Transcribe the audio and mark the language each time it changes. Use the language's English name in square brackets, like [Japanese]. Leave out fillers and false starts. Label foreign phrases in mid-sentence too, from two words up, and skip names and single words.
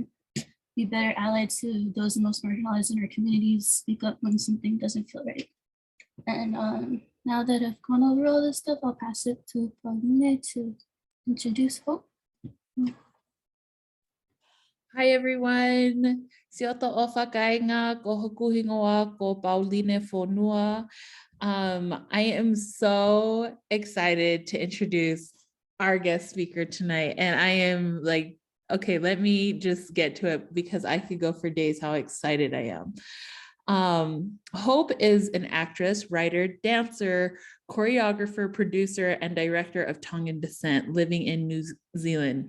[English] Be better allied to those most marginalized in our communities. Speak up when something doesn't feel right. And now that I've gone over all this stuff, I'll pass it to Pauline to introduce Hope. Hi everyone. [Tongan] Siota ofa kainga ko hokuhingoa ko Pauline Fonua. [English] I am so excited to introduce our guest speaker tonight. And I am like, okay, let me just get to it because I could go for days how excited I am. Hope is an actress, writer, dancer, choreographer, producer, and director of Tongan descent living in New Zealand.